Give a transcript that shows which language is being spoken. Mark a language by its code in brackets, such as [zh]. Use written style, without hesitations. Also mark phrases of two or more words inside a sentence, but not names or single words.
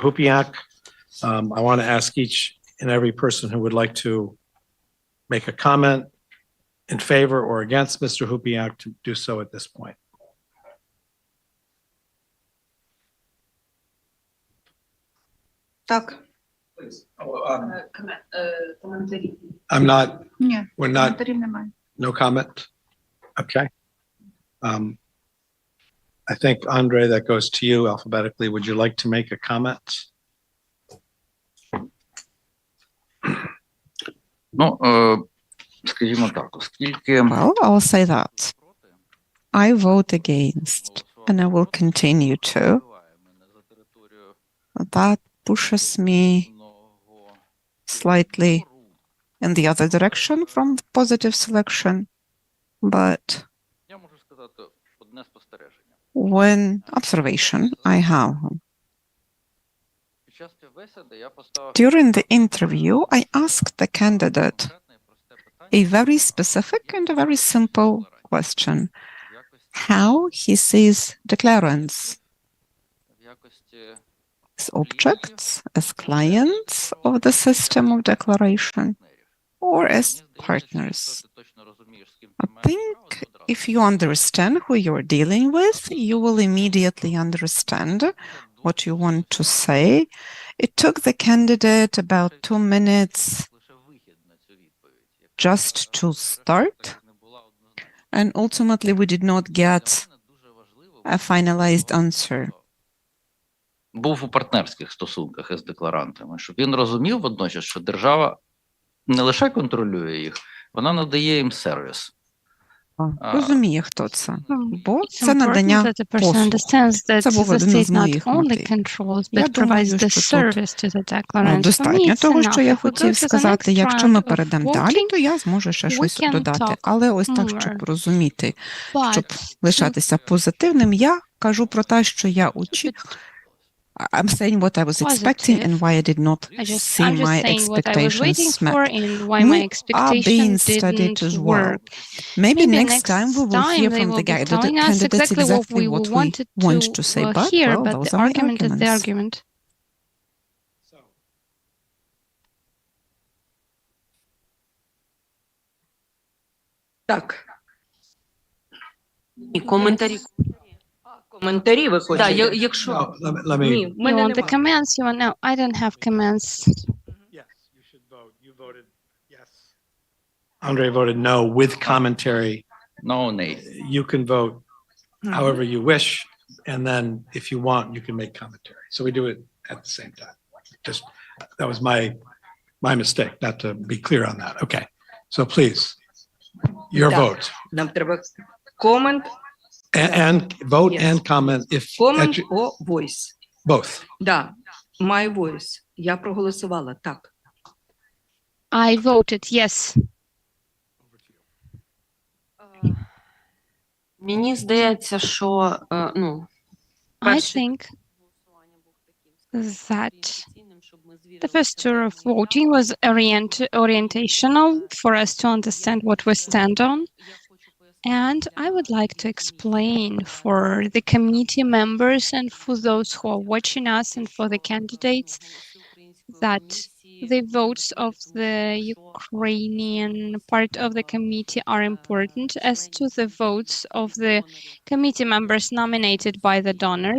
[en] Hupiak, I want to ask each and every person who would like to make a comment in favor or against Mr. Hupiak to do so at this point. [uk] Так. [en] I'm not, [uk] Ні, [en] we're not, [uk] коментарів немає. [en] no comment? Okay. I think, Andre, that goes to you alphabetically. Would you like to make a comment? [uk] Ну, скажімо так, оскільки [en] Well, I'll say that. I vote against, and I will continue to. That pushes me slightly in the other direction from the positive selection. But [uk] я можу сказати одне спостереження. [en] one observation I have. [uk] Під час співбесіди я поставив [en] During the interview, I asked the candidate [uk] конкретне і просте питання [en] a very specific and a very simple question. [uk] в якості, [en] How he sees declarants [uk] в якості [en] as objects, as clients of the system of declaration, or as partners. [uk] ти точно розумієш, з ким [en] I [uk] ти маєш [en] think [uk] справу, [en] if you understand who you're dealing with, you will immediately understand what you want to say. It took the candidate about 2 minutes [uk] лише вихід на цю відповідь. [en] just to start, [uk] Не була однозначна. [en] and ultimately we did not get [uk] Для мене дуже важливо [en] a finalized answer. [uk] був у партнерських стосунках із декларантами, щоб він розумів водночас, що держава не лише контролює їх, вона надає їм сервіс. Розуміє, хто це, бо [en] It's [uk] це [en] important [uk] надання [en] that the person [uk] послуг. [en] understands that [uk] Це був [en] the [uk] один [en] state [uk] із [en] not [uk] моїх [en] only [uk] мотивів. [en] controls, [uk] Я [en] but [uk] думаю, [en] provides the [uk] що тут [en] service to the declarant. For me, [uk] достатньо [en] it's [uk] того, [en] enough. [uk] що я [en] If we go [uk] хотів [en] to the [uk] сказати. [en] next [uk] Якщо ми [en] round of [uk] перейдемо далі, [en] voting, [uk] то я зможу ще [en] we [uk] щось [en] can [uk] додати. [en] talk [uk] Але ось так, [en] more. [uk] щоб розуміти, щоб [en] But [uk] лишатися позитивним, я кажу про те, що я [en] I'm saying what I was expecting and why I did not see I'm just my saying what I was waiting expectations for met. and why We my are expectation being studied didn't as well. work. Maybe Maybe next time we will hear they from will the be telling us candidates exactly what we what we wanted want to say, but hear, well, but those the are my argument is the arguments. argument. [uk] Так. І коментарі. Коментарі ви Да, хочете? якщо [en] No, let me. [uk] Ні, в [en] You [uk] мене [en] want the [uk] нема. [en] comments? You want no? I don't have comments. Yes, you should vote. You voted yes. Andre voted no with commentary. No, nay. You can vote however you wish, and then if you want, you can make commentary. So we do it at the same time. Just, that was my mistake, not to be clear on that. Okay, so please, your [uk] Да. [en] vote. [uk] Нам треба комент, [en] And vote Yes. and comment if, [uk] комент о voice. [en] both. Да, my voice. [uk] Я проголосувала, так. [en] I voted yes. [uk] мені здається, що [en] I [uk] перше [en] think [uk] голосування був таким [en] that [uk] орієнтаційним, щоб ми звірили [en] the first tour of voting was orientational for us to understand what we stand on. And I would like to explain for the committee members and for those who are watching us and for the candidates that the votes of the Ukrainian part of the committee are important as to the votes of the committee members nominated by the donors.